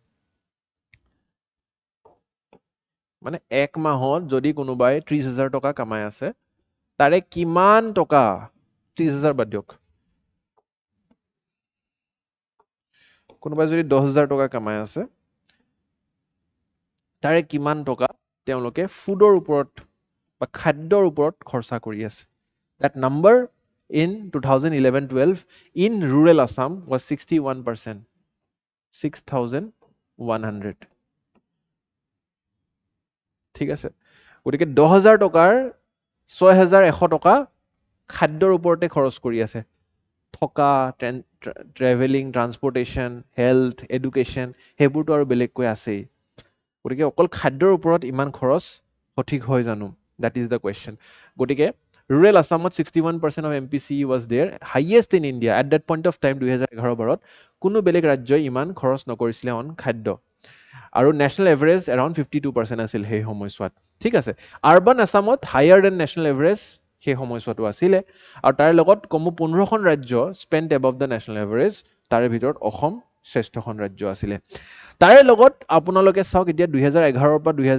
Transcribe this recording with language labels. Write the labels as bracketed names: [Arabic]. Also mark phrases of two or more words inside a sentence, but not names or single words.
[Assamese] মানে এক মাহত যদি কোনোবাই 30,000 টকা কামাই আছে তাৰে কিমান টকা 30,000 বাদ দিয়ক কোনোবাই যদি 10,000 টকা কামাই আছে তাৰে কিমান টকা তেওঁলোকে ফুডৰ ওপৰত বা খাদ্যৰ ওপৰত খৰচা কৰি আছে [English] that number in 2011-12 in rural Assam was 61% [Assamese] 6,100 ঠিক আছে গতিকে 10,000 টকাৰ 6,100 টকা খাদ্যৰ ওপৰতে খৰচ কৰি আছে থকা [English] travelling transportation health education [Assamese] সেইবোৰতো আৰু বেলেগকৈ আছেই গতিকে অকল খাদ্যৰ ওপৰত ইমান খৰচ সঠিক হয় জানো [English] that is the question [Assamese] গতিকে [English] rural Assamত 61% of MPCE was there highest in India at that point of time [Assamese] 2011-12 কোনো বেলেগ ৰাজ্যই ইমান খৰচ নকৰিছিলে অন খাদ্য আৰু [English] national average around 52% [Assamese] আছিল সেই সময়ছোৱাত ঠিক আছে [English] urban Assamত higher than national average [Assamese] সেই সময়ছোৱাটো আছিলে আৰু তাৰ লগত কমো 15খন ৰাজ্য [English] spent above the national average [Assamese] তাৰে ভিতৰত অসম শ্ৰেষ্ঠখন ৰাজ্য আছিলে তাৰে লগত আপোনালোকে চাওক এতিয়া 2011 পৰা